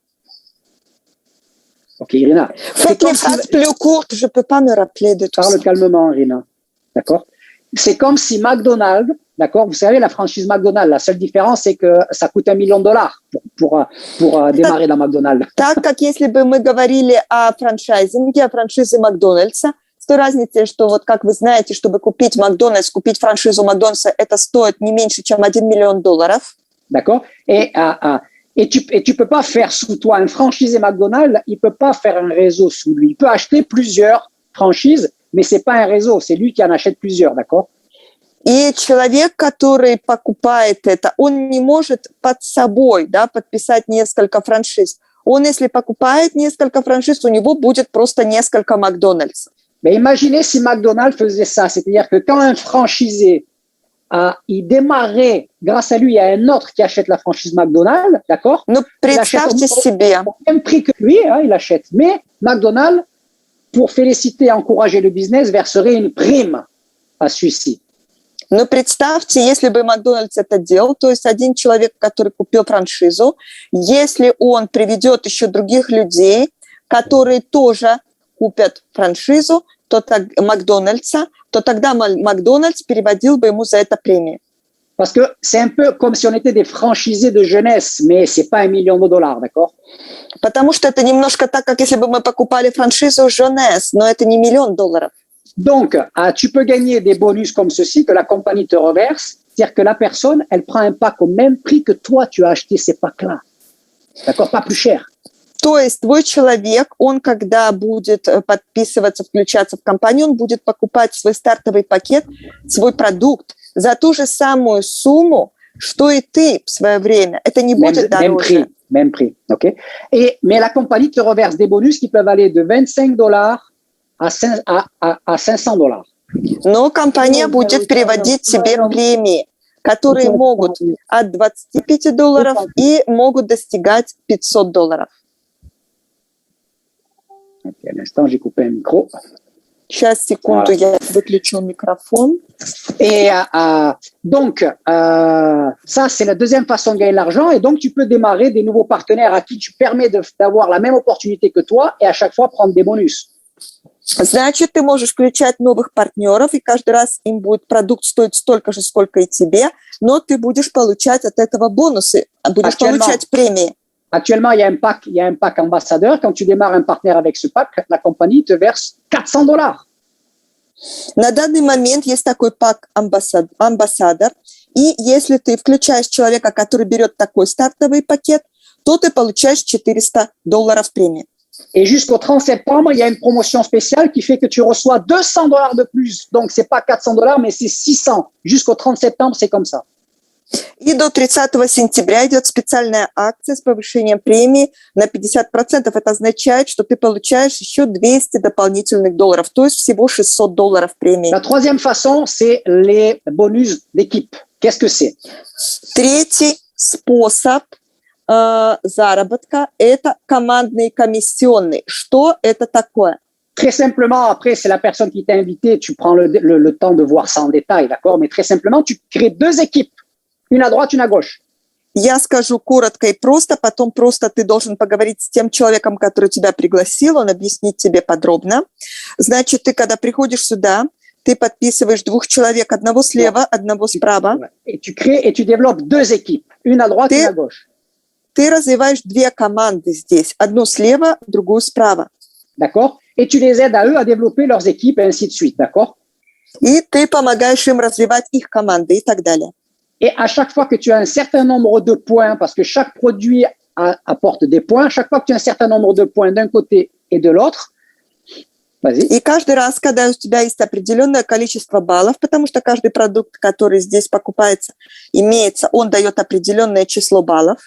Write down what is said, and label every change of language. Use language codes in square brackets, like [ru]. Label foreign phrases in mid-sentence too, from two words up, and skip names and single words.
[fr] Ok, Irina. Faites les phrases plus courtes, je ne peux pas me rappeler de tout ça. Parle calmement, Irina. D'accord? C'est comme si McDonald's, d'accord? Vous savez, la franchise McDonald's, la seule différence, c'est que ça coûte $1 million pour démarrer dans McDonald's. [ru] Так как если бы мы говорили о франчайзинге, о франшизе Макдональдса, С той разницей, что вот как вы знаете, чтобы купить Макдональдс, купить франшизу Макдональдса, это стоит не меньше, чем $1 миллион. [fr] D'accord? Et tu peux pas faire sous toi un franchisé McDonald's, il peut pas faire un réseau sous lui. Il peut acheter plusieurs franchises, mais c'est pas un réseau, c'est lui qui en achète plusieurs, d'accord? [ru] И человек, который покупает это, он не может под собой, да, подписать несколько франшиз. Он, если покупает несколько франшиз, у него будет просто несколько Макдональдсов. [fr] Mais imaginez si McDonald's faisait ça, c'est-à-dire que quand un franchisé il démarrait, grâce à lui, il y a un autre qui achète la franchise McDonald's, d'accord? [ru] Ну, представьте себе. [fr] Au même prix que lui, hein, il achète. Mais McDonald's, pour féliciter et encourager le business, verserait une prime à celui-ci. [ru] Но представьте, если бы Макдональдс это делал, то есть один человек, который купил франшизу, если он приведет еще других людей, которые тоже купят франшизу, то так, Макдональдса, то тогда Макдональдс переводил бы ему за это премию. [fr] Parce que c'est un peu comme si on était des franchisés de jeunesse, mais c'est pas $1 million, d'accord? [ru] Потому что это немножко так, как если бы мы покупали франшизу Jeunesse, но это не $1 миллион. [fr] Donc, tu peux gagner des bonus comme ceci que la compagnie te reverse, c'est-à-dire que la personne, elle prend un pack au même prix que toi, tu as acheté ces packs-là. D'accord? Pas plus cher. [ru] То есть твой человек, он когда будет подписываться, включаться в компанию, он будет покупать свой стартовый пакет, свой продукт за ту же самую сумму, что и ты в свое время. Это не будет дороже. [fr] Même prix, ok? Mais la compagnie te reverse des bonus qui peuvent aller de $25 à $500. [ru] Но компания будет переводить тебе премии, которые могут от $25 и могут достигать $500. [fr] Okay, à l'instant, j'ai coupé un micro. [ru] Сейчас, секунду, я выключу микрофон. [fr] Et donc, ça, c'est la deuxième façon de gagner de l'argent. Et donc, tu peux démarrer des nouveaux partenaires à qui tu permets d'avoir la même opportunité que toi et à chaque fois prendre des bonus. [ru] Значит, ты можешь включать новых партнеров, и каждый раз им будет продукт стоить столько же, сколько и тебе, но ты будешь получать от этого бонусы, будешь получать премии. [fr] Actuellement, il y a un pack ambassadeur. Quand tu démarres un partenaire avec ce pack, la compagnie te verse $400. [ru] На данный момент есть такой пак амбассадор, и если ты включаешь человека, который берет такой стартовый пакет, то ты получаешь $400 премии. [fr] Et jusqu'au 30 septembre, il y a une promotion spéciale qui fait que tu reçois $200 de plus. Donc, c'est pas $400, mais c'est 600. Jusqu'au 30 septembre, c'est comme ça. [ru] И до 30 сентября идет специальная акция с повышением премии на 50%. Это означает, что ты получаешь еще $200 дополнительных, то есть всего $600 премии. [fr] La troisième façon, c'est les bonus d'équipe. Qu'est-ce que c'est? [ru] Tretий способ заработка – это командные комиссионные. Что это такое? [fr] Très simplement, après, c'est la personne qui t'a invité. Tu prends le temps de voir ça en détail, d'accord? Mais très simplement, tu crées deux équipes. Une à droite, une à gauche. [ru] Я скажу коротко и просто, потом просто ты должен поговорить с тем человеком, который тебя пригласил, он объяснит тебе подробно. Значит, ты когда приходишь сюда, ты подписываешь двух человек, одного слева, одного справа. [fr] Et tu crées et tu développes deux équipes. Une à droite, une à gauche. [ru] Ты развиваешь две команды здесь, одну слева, другую справа. [fr] D'accord? Et tu les aides à eux à développer leurs équipes et ainsi de suite, d'accord? [ru] И ты помогаешь им развивать их команды и так далее. [fr] Et à chaque fois que tu as un certain nombre de points, parce que chaque produit apporte des points, chaque fois que tu as un certain nombre de points d'un côté et de l'autre, vas-y. [ru] И каждый раз, когда у тебя есть определенное количество баллов, потому что каждый продукт, который здесь покупается, имеется, он дает определенное число баллов.